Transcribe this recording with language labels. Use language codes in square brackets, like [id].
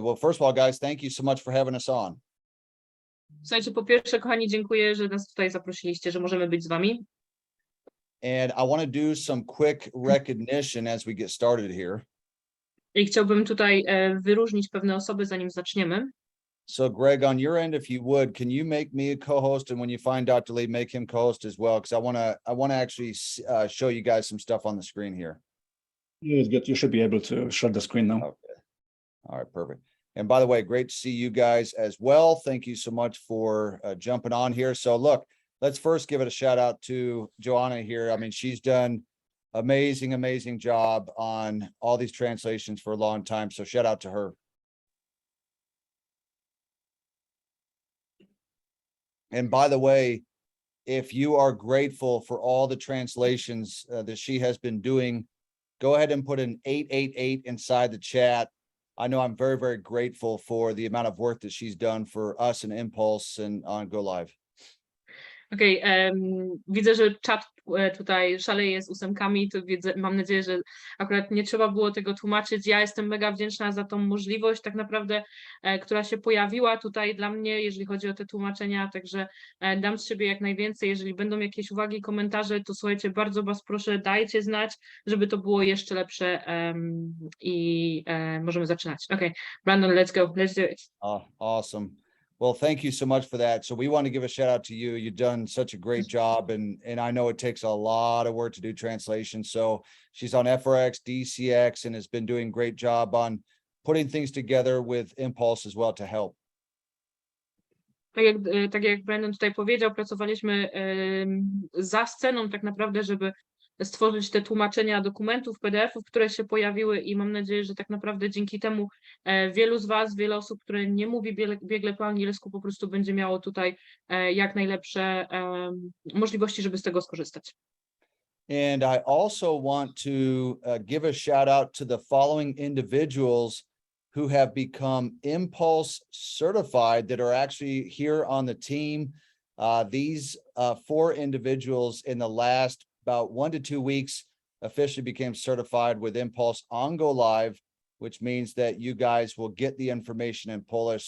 [en] Well, first of all, guys, thank you so much for having us on. [pl] Słuchajcie, po pierwsze, kochani, dziękuję, że nas tutaj zaprosiliście, że możemy być z wami. [en] And I want to do some quick recognition as we get started here. [pl] I chciałbym tutaj wyróżnić pewne osoby, zanim zaczniemy. [en] So Greg, on your end, if you would, can you make me a co-host, and when you find Dr. Lee, make him co-host as well, because I want to actually show you guys some stuff on the screen here. It's good. You should be able to share the screen now. Okay. All right, perfect. And by the way, great to see you guys as well. Thank you so much for jumping on here. So look, let's first give it a shout out to Joanna here. I mean, she's done amazing job on all these translations for a long time. So shout out to her. And by the way, if you are grateful for all the translations that she has been doing, go ahead and put an 888 inside the chat. I know I'm very grateful for the amount of work that she's done for us and Impulse and on Go Live. [pl] Okej, widzę, że czat tutaj szaleje z ósemkami, to widzę, mam nadzieję, że akurat nie trzeba było tego tłumaczyć. Ja jestem mega wdzięczna za tą możliwość tak naprawdę, która się pojawiła tutaj dla mnie, jeżeli chodzi o te tłumaczenia, także dam z siebie jak najwięcej. Jeżeli będą jakieś uwagi, komentarze, to słuchajcie, bardzo was proszę, dajcie znać, żeby to było jeszcze lepsze i możemy zaczynać. [en] Okej, Brandon, let's go, let's do it. Oh, awesome. Well, thank you so much for that. So we want to give a shout out to you. You've done such a great job, and I know it takes a lot of work to do translation. So she's on FRX, DCX, and has been doing a great job on putting things together with Impulse as well to help. [pl] Tak jak Brandon tutaj powiedział, pracowaliśmy za sceną tak naprawdę, żeby stworzyć te tłumaczenia dokumentów, PDF-ów, które się pojawiły i mam nadzieję, że tak naprawdę dzięki temu wielu z was, wiele osób, które nie mówi biegle po angielsku, po prostu będzie miało tutaj jak najlepsze możliwości, żeby z tego skorzystać. [en] And I also want to give a shout out to the following individuals who have become Impulse certified that are actually here on the team. These 4 individuals in the last about 1 to 2 weeks officially became certified with Impulse on Go Live, which means that you guys will get the information in Polish.